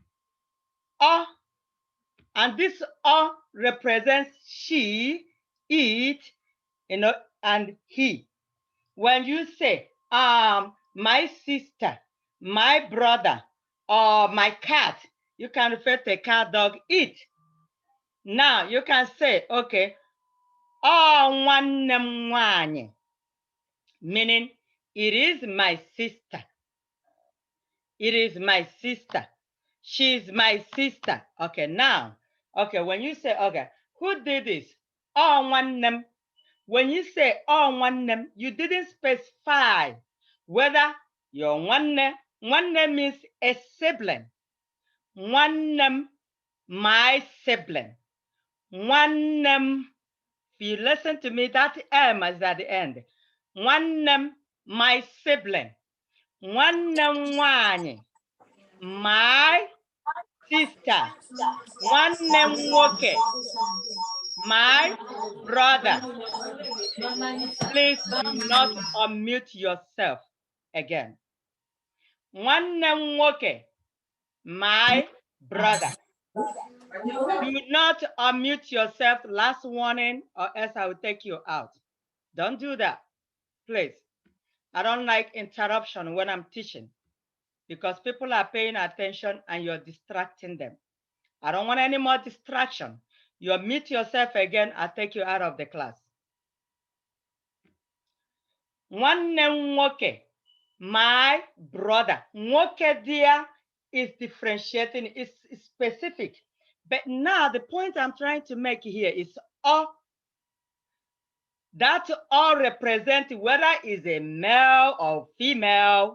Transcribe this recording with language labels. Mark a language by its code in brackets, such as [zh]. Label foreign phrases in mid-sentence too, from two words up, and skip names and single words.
[en] And this represents she, it, and he. When you say my sister, my brother, or my cat, you can refer to a cat, dog, it. Now you can say, [ig] okay, nwanne m nwanyị, [en] meaning it is my sister. It is my sister. She's my sister. Okay, now, okay, when you say, okay, who did this? [ig] Nwanne m. [en] When you say [ig] nwanne m, [en] you didn't specify whether your nwanne means a sibling. [ig] Nwanne m, [en] my sibling. [ig] Nwanne m, [en] if you listen to me, that M is at the end. [ig] Nwanne m, [en] my sibling. [ig] Nwanne m nwanyị, [en] my sister. [ig] Nwanne m nwoke, [en] my brother. Please do not unmute yourself again. [ig] Nwanne m nwoke, [en] my brother. Do not unmute yourself. Last warning, or else I will take you out. Don't do that, please. I don't like interruption when I'm teaching because people are paying attention and you're distracting them. I don't want any more distraction. You mute yourself again, I'll take you out of the class. [ig] Nwanne nwoke, [en] my brother. Nwoke there is differentiating, it's specific. But now the point I'm trying to make here is all. That all represent whether it's a male or female.